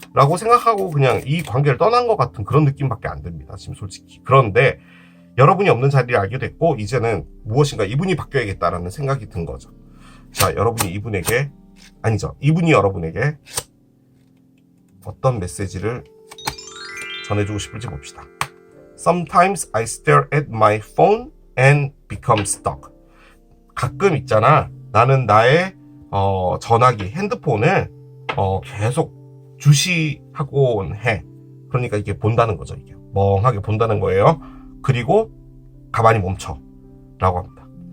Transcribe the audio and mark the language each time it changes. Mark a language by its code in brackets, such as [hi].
[ko] 라고 생각하고 그냥 이 관계를 떠난 것 같은 그런 느낌밖에 안 듭니다, 지금 솔직히. 그런데 여러분이 없는 자리를 알게 됐고 이제는 무엇인가 이분이 바뀌어야겠다라는 생각이 든 거죠. 자, 여러분이 이분에게, 아니죠, 이분이 여러분에게 어떤 메시지를 전해주고 싶을지 봅시다. [en] Sometimes I stare at my phone and become stuck. [ko] 가끔 있잖아, 나는 나의 전화기, 핸드폰을 계속 주시하곤 해. 그러니까 이게 본다는 거죠. 이게 멍하게 본다는 거예요. 그리고 가만히 멈춰 라고 합니다.